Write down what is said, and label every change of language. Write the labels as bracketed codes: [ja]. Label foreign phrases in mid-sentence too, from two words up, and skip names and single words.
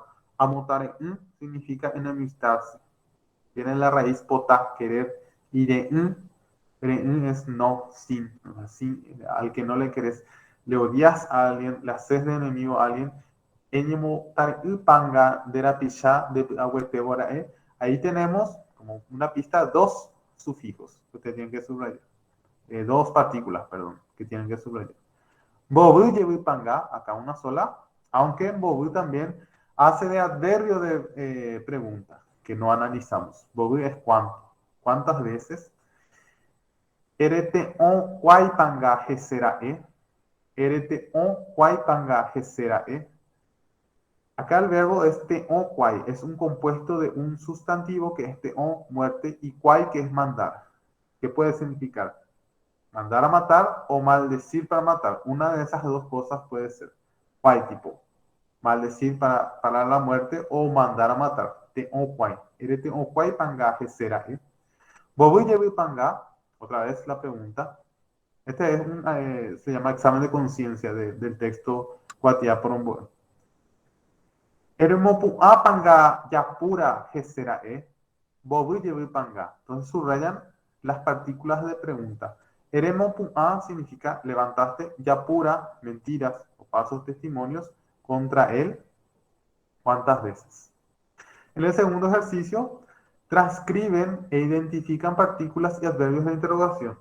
[es] Amotaren significa enemistarse. Viene la raíz pota, querer, y de es no, sin, al que no le querés, le odias a alguien, le haces de enemigo a alguien, panga de la pisha de ahuetebora, ahí tenemos como una pista, dos sufijos que ustedes tienen que subrayar, dos partículas, perdón, que tienen que subrayar. Bobu lleva panga, acá una sola, aunque Bobu también hace de adverbio de pregunta, que no analizamos. Bobu es cuánto, cuántas veces. [gn] Erete on kwai panga gesera e. Erete on kwai panga gesera e. [es] Acá el verbo es [gn] te on kwai, [es] es un compuesto de un sustantivo que es [gn] te on, [es] muerte, y kwai que es mandar. ¿Qué puede significar? Mandar a matar o maldecir para matar. Una de esas dos cosas puede ser. [gn] Kwai tipo. [es] Maldecir para la muerte o mandar a matar. [gn] Te on kwai. Erete on kwai panga gesera e. Bobu llevi panga. [es] Otra vez la pregunta. Este es se llama examen de conciencia del texto Cuatia Porombo. [gn] Eremopu apanga yapura gesera e. Bobu llevo panga. [es] Entonces subrayan las partículas de pregunta. Eremo a significa levantaste, yapura, mentiras o falsos testimonios contra él. ¿Cuántas veces? En el segundo ejercicio, transcriben e identifican partículas y adverbios de interrogación.